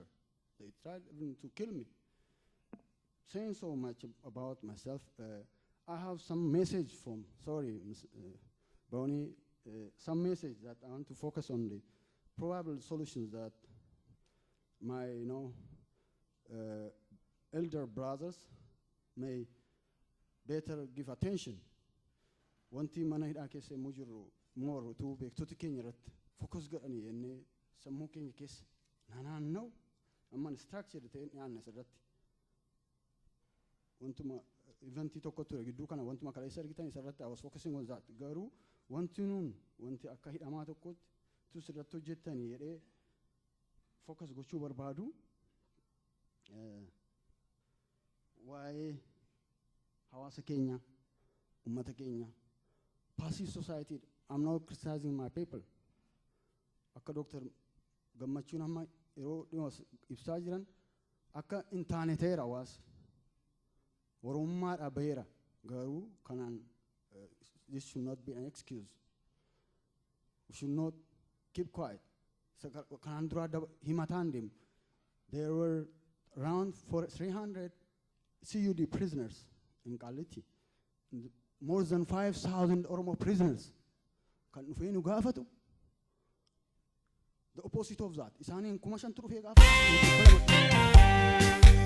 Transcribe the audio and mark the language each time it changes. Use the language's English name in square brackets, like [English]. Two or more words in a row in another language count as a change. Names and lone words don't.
[English] They tried even to kill me. Saying so much about myself, I have some message from, sorry, Ms. Bonnie, some message that I want to focus on the probable solutions that my, elder brothers may better give attention. [Oromo] Wanti mana hidhaa keessa immoo jirru more utuu beektota keenya irratti focus godhanii jennee sammuu keenya keessa naanna'u amma structure ta'een dhiyaanne asirratti wantuma eventii tokko ture gidduu kana wantuma kaleessa argitan isarratti [English] I was focusing on that. [Oromo] Garuu wanti akka hidhamaa tokkotti tu sirratti hojjettanii jedhee focus gochuu barbaadu waa'ee hawaasa keenya, ummata keenya, [English] passive society. I'm not criticizing my people. [Oromo] Akka Dr. Gammachuun amma yeroo dhiyoo ibsaa jiran akka intaaneteera hawaasa. Oromummaadha baheera. Garuu kanaan [English] this should not be an excuse. We should not keep quiet. [Oromo] Kanaan dura himataan deemu. [English] There were around 300 CUD prisoners in Kaliti. More than 5,000 Oromo prisoners. [Oromo] Kan dhufee nu gaafatu. [English] The opposite of that. [Oromo] Isaaniin kuma shantu dhufee gaafatu.